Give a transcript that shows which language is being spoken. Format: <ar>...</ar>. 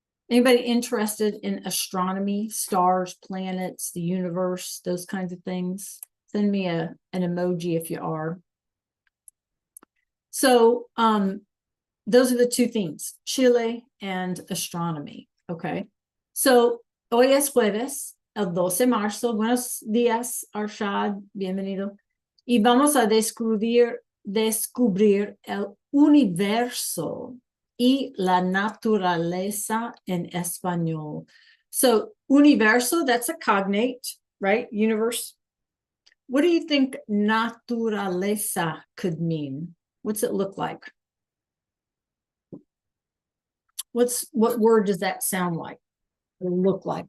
<en>Anybody interested in astronomy, stars, planets, the universe, those kinds of things? Send me an emoji if you are. So those are the two themes, Chile and astronomy. Okay.</en> <es>So hoy es jueves, el 12 de marzo. Buenos días, Arshad. Bienvenido. Y vamos a descubrir el universo y la naturaleza en español.</es> <en>So universo, that's a cognate, right? Universe. What do you think naturaleza could mean? What's it look like? What word does that sound like? Or look like?</en>